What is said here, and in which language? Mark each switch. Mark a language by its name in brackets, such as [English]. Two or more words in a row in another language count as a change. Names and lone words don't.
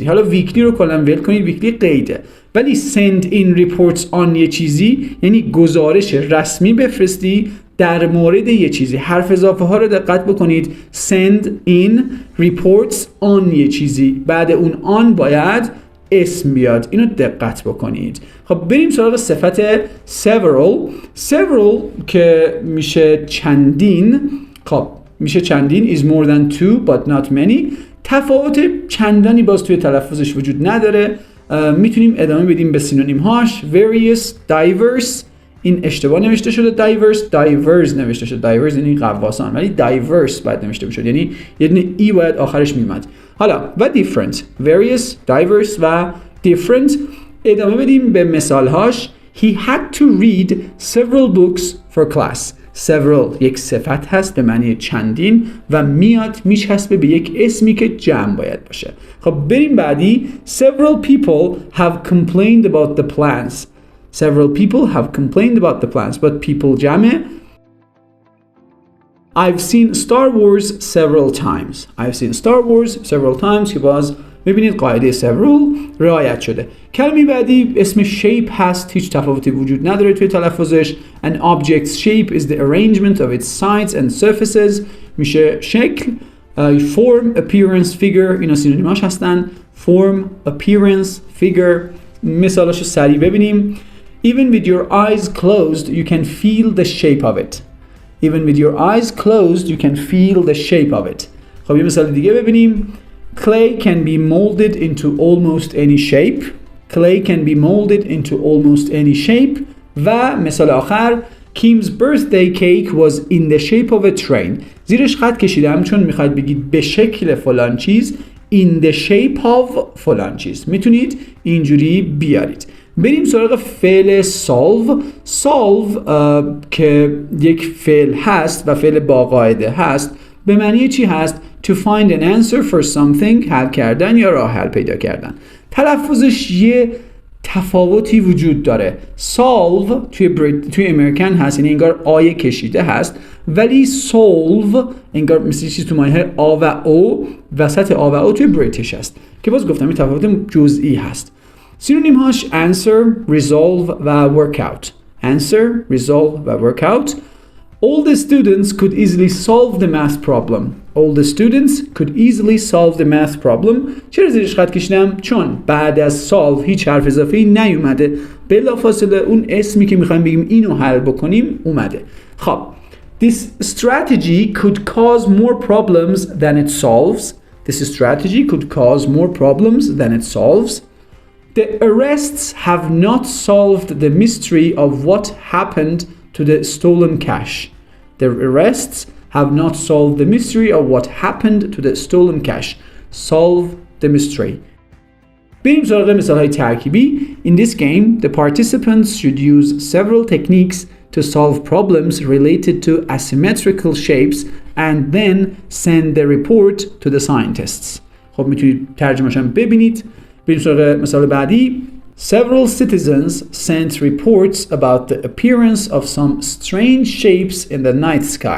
[Persian] حالا ویکلی رو کلا ول کنید. ویکلی قیده. ولی [English] send in reports on [Persian] یه چیزی یعنی گزارش رسمی بفرستی در مورد یه چیزی. حرف اضافه ها رو دقت بکنید. [English] send in reports on [Persian] یه چیزی. بعد اون on باید اسم بیاد. اینو دقت بکنید. خب بریم سراغ صفت several که میشه چندین. خب میشه چندین [English] is more than two but not many. [Persian] تفاوت چندانی باز توی تلفظش وجود نداره. میتونیم ادامه بدیم به سینونیم هاش. [English] various, diverse. [Persian] این اشتباه نوشته شده. diverse نوشته شده. diverse یعنی غواصان ولی diverse باید نوشته بشه. یعنی یه دونه ای باید آخرش میومد. حالا و different. [English] various, diverse و different. [Persian] ادامه بدیم به مثال هاش. [English] He had to read several books for class. [Persian] several یک صفت هست به معنی چندین و میاد میچسبه به یک اسمی که جمع باید باشه. خب بریم بعدی. [English] several people have complained about the plans. several people have complained about the plans but people جمعه. I've seen Star Wars several times [Persian] که باز میبینید قاعده several رعایت شده. کلمه بعدی اسم shape هست. هیچ تفاوتی وجود نداره توی تلفظش. [English] An object's shape is the arrangement of its sides and surfaces. [Persian] میشه شکل. [English] Form, appearance, figure [Persian] اینا سینونیماش هستن. [English] Form, appearance, figure. [Persian] مثالاشو سریع ببینیم. [English] Even with your eyes closed you can feel the shape of it. Even with your eyes closed you can feel the shape of it. [Persian] خب یه مثال دیگه ببینیم. [English] Clay can be molded into almost any shape. Clay can be molded into almost any shape. [Persian] و مثال آخر. [English] Kim's birthday cake was in the shape of a train. [Persian] زیرش خط کشیدم چون میخواید بگید به شکل فلان چیز. [English] In the shape of [Persian] فلان چیز. میتونید اینجوری بیارید. بریم سراغ فعل solve که یک فعل هست و فعل با قاعده هست. به معنی چی هست؟ [English] To find an answer for something. [Persian] حل کردن یا راه حل پیدا کردن. تلفظش یه تفاوتی وجود داره. solve توی امریکن هست، یعنی انگار آیه کشیده هست، ولی solve انگار مثل چیز تو مایه آ و او، وسط آ و او توی بریتیش هست که باز گفتم این تفاوت جزئی هست. سینونیم هاش [English] answer, resolve [Persian] و workout. [English] answer, resolve و workout. All the students could easily solve the math problem. All the students could easily solve the math problem. [Persian] چرا زیرش خط کشیدم؟ چون بعد از solve هیچ حرف اضافه‌ای نیومده، بلافاصله اون اسمی که میخوایم بگیم اینو حل بکنیم اومده. [English] خب This strategy could cause more problems than it solves. This strategy could cause more problems than it solves. The arrests have not solved the mystery of what happened to the stolen cash. The arrests have not solved the mystery of what happened to the stolen cash. Solve the mystery. [Persian] بریم سراغ مثال‌های ترکیبی. [English] In this game, the participants should use several techniques to solve problems related to asymmetrical shapes and then send the report to the scientists. [Persian] خب میتونید ترجمه‌اش هم ببینید. بریم سراغ مثال بعدی. [English] Several citizens sent reports about the appearance of some strange shapes in the night sky.